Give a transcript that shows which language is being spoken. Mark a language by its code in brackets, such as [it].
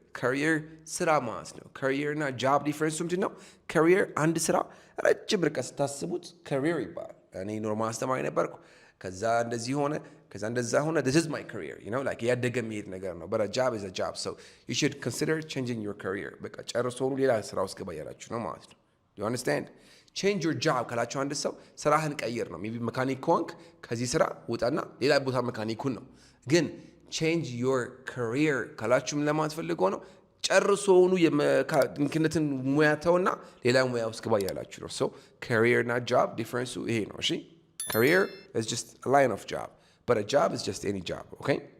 [am] career ስራ ማለት ነው። career እና job difference ምንድን ነው? career አንድ ስራ ረጅም ርቀት ስታስቡት career ይባላል። እኔ ኖርማል አስተማሪ ነበርኩ። ከዛ እንደዚህ ሆነ፣ ከዛ እንደዛ ሆነ። [en] this is my career, you know, like [am] ያደገ የሚሄድ ነገር ነው። [en] but a job is a job, so you should consider changing your career. [am] በቃ ጨርሶ ሌላ ስራ ውስጥ ገባ ያላችሁ ነው ማለት ነው። [en] you understand? change your job [am] ካላችሁ አንድ ሰው ስራህን ቀይር ነው። maybe መካኒክ ከሆንክ ከዚህ ስራ ውጣና ሌላ ቦታ መካኒኩን ነው። ግን [en] change your career [am] ካላችሁም ለማለት ፈልገው ነው ጨርሶውኑ የመካኒክነትን ሙያ ተውና ሌላ ሙያ ውስጥ ገባ ያላችሁ ነው። so career እና job difference ይሄ ነው። እሺ [en] career is just a line of job, but a job is just any job, okay?